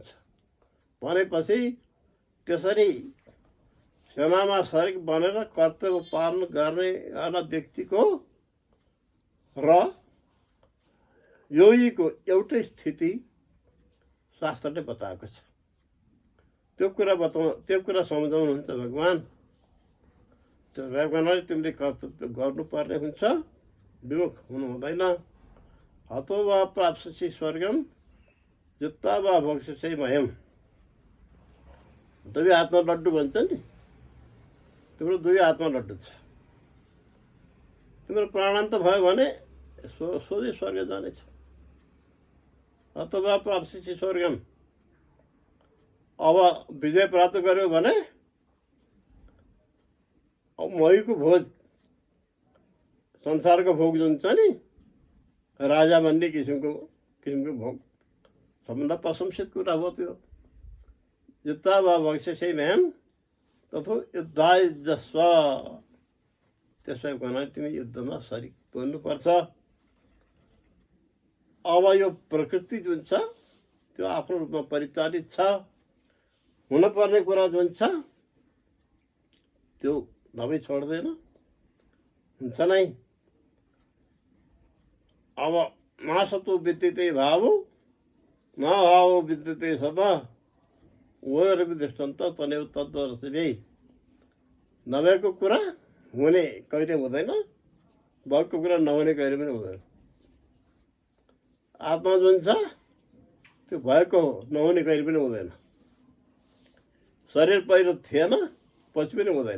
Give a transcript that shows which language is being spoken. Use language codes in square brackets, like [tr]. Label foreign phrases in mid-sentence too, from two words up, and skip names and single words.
[ne] भनेपछि त्यसरी सेनामा शरीक बनेर कर्तव्य पालन गर्नेवाला व्यक्तिको र योगीको एउटै स्थिति शास्त्रले बताएको छ। त्यो कुरा सम्झाउनुहुन्छ भगवान्। त्यो भएको हुनाले तिमीले कर्तव्य गर्नुपर्ने हुन्छ, विमुख हुनु हुँदैन। [sa] हतो वा प्राप्स्यसि स्वर्गम जित्ता वा भोक्ष्यसि मह्यम। [ne] दुई हातमा लड्डु भन्छ नि, तिम्रो दुई हातमा लड्डु छ। तिम्रो प्राणान्त भयो भने सोझै स्वर्ग जानेछ। [sa] अथवा प्राप्ति स्वर्गम। [ne] अब विजय प्राप्त गर्यो भने अब मोहीको भोज, संसारको भोग जुन छ नि, राजा भन्ने किसिमको भोग, सबभन्दा प्रशंसित कुरा हो त्यो। [sa] युद्धा वा भविष्य म्याम तथो युद्धाय जस्व। [ne] त्यसै भने तिमी युद्धमा सरिक बन्नुपर्छ। अब यो प्रकृति जुन छ त्यो आफ्नो रूपमा परिचालित छ। हुनुपर्ने कुरा जुन छ त्यो नभई छोड्दैन, हुन्छ नै। [sa] अब नासतो विद्यते भावो न भावो विद्यते सदा वयोरपि दृष्टान्त तनेव तद्वरसिभि। [ne] नभएको कुरा हुने कहिले हुँदैन, भएको कुरा नहुने कहिले पनि हुँदैन। आत्मा जुन छ त्यो भएको हो, नहुने कहिले पनि हुँदैन। शरीर पहिलो थिएन, पछि पनि हुँदैन।